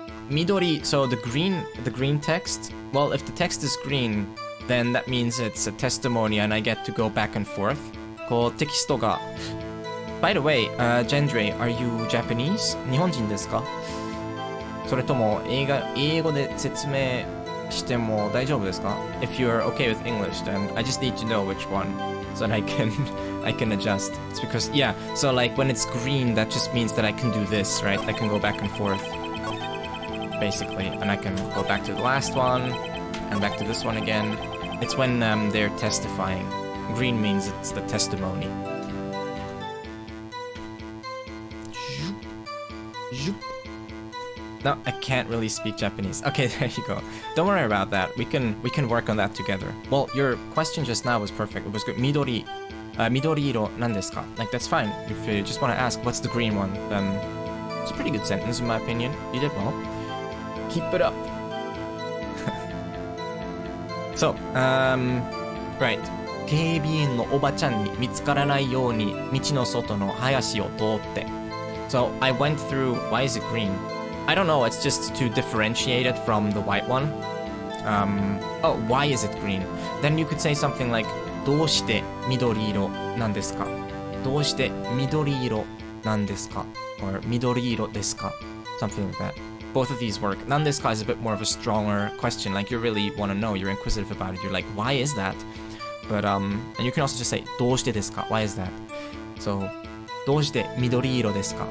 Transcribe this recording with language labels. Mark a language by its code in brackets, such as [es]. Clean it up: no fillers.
[en] Midori, so the green text? Well, if the text is green, then that means it's a testimony and I get to go back and forth. [ja] Ko tekisto ga... [en] By the way, Gendre, are you Japanese? [ja] 日本人ですか? それとも英語で説明しても大丈夫ですか? [en] If you're okay with English, then I just need to know which one so that I can adjust. It's because, yeah, so like when it's green, that just means that I can do this, right? I can go back and forth, basically, and I can go back to the last one and back to this one again. It's when they're testifying. Green means it's the testimony. No, I can't really speak Japanese. Okay, there you go. Don't worry about that. We can work on that together. Well, your question just now was perfect. It was good. [ja] Midori iro nan desu ka? [en] Like, that's fine. If you just want to ask, what's the green one? It's a pretty good sentence in my opinion. You did well. Keep it up. So, right. [ja] 警備員のおばちゃんに見つからないように道の外の林を通って。 [en] So, I went through, why is it green? I don't know, it's just to differentiate it from the white one. Oh, why is it green? Then you could say something like, [ja] どうして緑色なんですか? どうして緑色なんですか? [en] Or [ja] 緑色ですか? [en] Something like that. Both of these work. [ja] なんですか [en] is a bit more of a stronger question, like you really want to know, you're inquisitive about it, you're like, why is that? But, and you can also just say, [ja] どうしてですか? [en] Why is that? [ja] So, どうして緑色ですか?